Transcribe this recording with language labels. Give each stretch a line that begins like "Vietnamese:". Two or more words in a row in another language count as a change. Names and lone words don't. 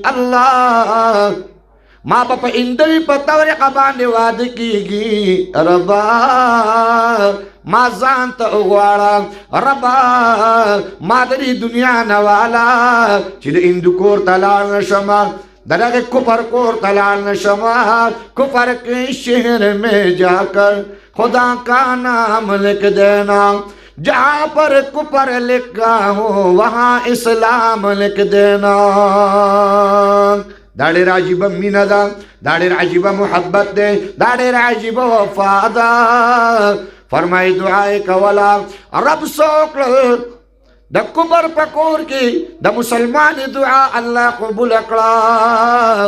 Pashto: الله ما به په هندوي په طریقه باندې واده کېږي. ربا ما ځان ته وغواړم، ربا ما د دې دنیا نه واله چې د هندو کور ته لاړ نه شم، د دغه کفر کور ته لاړ نه شم.
Urdu: کفر کې شهر میں جا کر خدا کا نام لکھ دینا، جہاں پر کفر لکھا ہو وہاں اسلام لکھ دینا.
Pashto: دا ډېر عجیبه مینه ده، دا ډېر عجیبه محبت دی، دا ډېر عجیبه وفا ده. فرمایي دعا یې کوله، رب څوک د کفر په کور کې د مسلمان دعا الله قبول کړه.